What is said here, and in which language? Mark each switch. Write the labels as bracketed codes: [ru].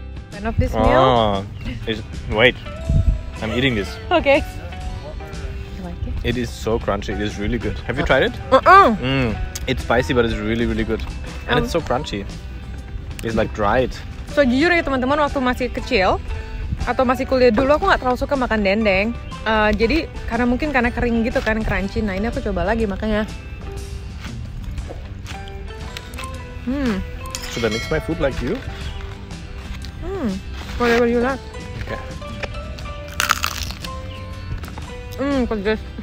[en] Fan of this meal? Oh, wait. I'm eating this. Okay. You like it? It is so crunchy. It is really good. Have you tried it? It's spicy, but it's really, really good. And it's so crunchy. It's like dried. [id] So jujur ya teman-teman, waktu masih kecil atau masih kuliah dulu aku nggak terlalu suka makan dendeng. Jadi karena kering gitu kan, crunchy. Nah ini aku coba lagi makanya. [en] Should I mix my food like you? Whatever you like. Okay. [id] Pedas.